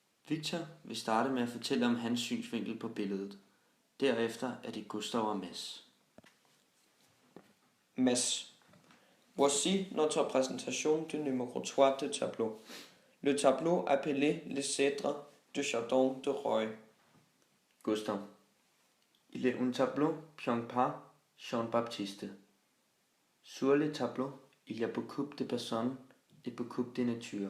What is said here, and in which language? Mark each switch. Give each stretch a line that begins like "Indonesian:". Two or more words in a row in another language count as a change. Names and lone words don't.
Danish: Victor vil starte med at fortælle om hans synsvinkel på billedet. Derefter er det Gustav og Mads. Mads.
French: Voici notre présentation du numéro 3 de tableau. Le tableau appelé Les Cèdres du Jardin de Roy. Gustav. Il est un tableau peint par Jean-Baptiste. Sur le tableau, il y a beaucoup de personnes et beaucoup de nature.